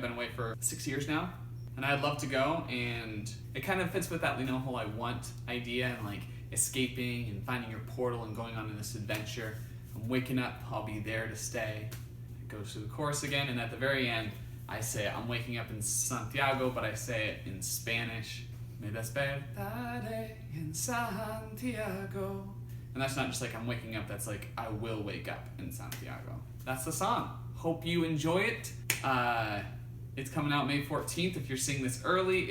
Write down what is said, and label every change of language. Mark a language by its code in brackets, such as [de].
[en] I've been away for 6 years now, and I'd love to go, and it kind of fits with that, you know, whole I want idea and like escaping and finding your portal and going on this adventure. I'm waking up, I'll be there to stay. It goes through the chorus again, and at the very end, I say I'm waking up in Santiago, but I say it in Spanish. [es] Me despertaré en Santiago. [en] And that's not just like I'm waking up, that's like I will wake up in Santiago. That's the song. Hope you enjoy it. It's coming out May 14th if you're seeing this early.